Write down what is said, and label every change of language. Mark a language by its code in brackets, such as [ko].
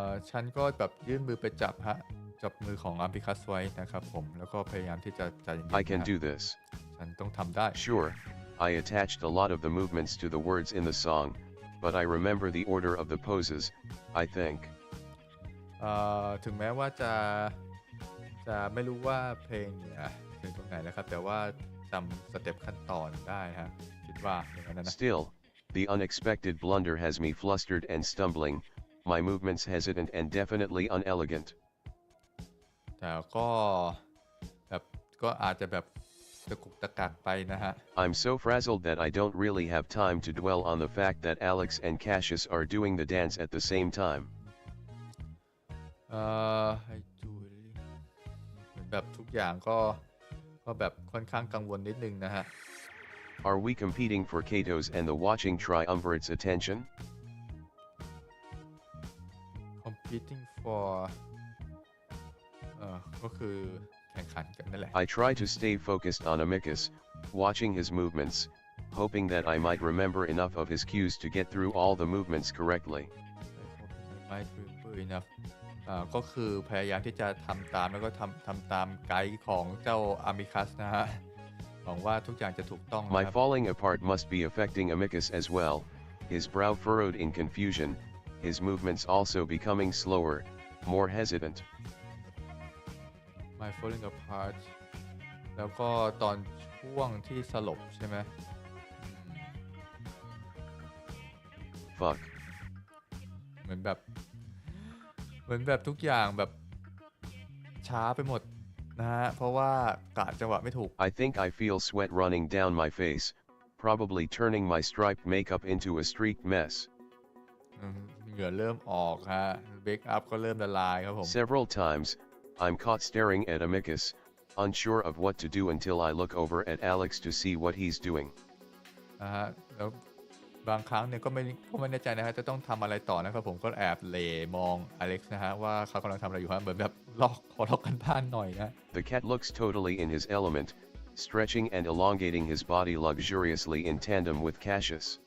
[th] ฉันก็แบบยื่นมือไปจับมือของอามิคัสไว้นะครับผมแล้วก็พยายามที่จะใจเย็น [en] I can do this. [th] ฉันต้องทำได้ [en] Sure, I attached a lot of the movements to the words in the song, but I remember the order of the poses, I think. [th] ถึงแม้ว่าจะไม่รู้ว่าเพลงเนี่ยถึงตรงไหนแล้วครับแต่ว่าจำสเต็ปขั้นตอนได้ฮะคิดว่าอย่างนั้นนะ [en] Still, the unexpected blunder has me flustered and stumbling, my movements hesitant and definitely unelegant. [th] แต่ก็แบบก็อาจจะแบบตะกุกตะกักไปนะฮะ [en] I'm so frazzled that I don't really have time to dwell on the fact that Alex and Cassius are doing the dance at the same time. [th] ให้ดูเหมือนแบบทุกอย่างก็แบบค่อนข้างกังวลนิดนึงนะฮะ [en] Are we competing for Kato's and the watching triumvirate's attention? competing for [th] ก็คือแข่งขันกันนั่นแหละ [en] I try to stay focused on Amicus, watching his movements, hoping that I might remember enough of his cues to get through all the movements correctly. [th] ไม่ปื้อนะก็คือพยายามที่จะทำตามแล้วก็ทำตามไกด์ของเจ้าอามิคัสนะฮะหวังว่าทุกอย่างจะถูกต้องนะ [en] My [th] ครับ [en] falling apart must be affecting Amicus as well, his brow furrowed in confusion, his movements also becoming slower, more hesitant. My falling apart [th] แล้วก็ตอนช่วงที่สลบใช่ไหม [en] Fuck. [th] เหมือนแบบทุกอย่างแบบช้าไปหมดนะฮะเพราะว่ากะจังหวะไม่ถูก [en] I think I feel sweat running down my face, probably turning my striped makeup into a streaked mess. [th] เหงื่อเริ่มออกฮะเบคอัพก็เริ่มละลายครับผม [en] Several times, I'm caught staring at Amicus, unsure of what to do until I look over at Alex to see what he's doing. [th] นะฮะแล้วบางครั้งเนี่ยก็ไม่แน่ใจนะฮะจะต้องทำอะไรต่อนะครับผมก็แอบเหล่มองอเล็กซ์นะฮะว่าเขากำลังทำอะไรอยู่ฮะเหมือนแบบขอลอกกันบ้านหน่อยนะ [en] The cat looks totally in his element, stretching and elongating his body luxuriously in tandem with Cassius.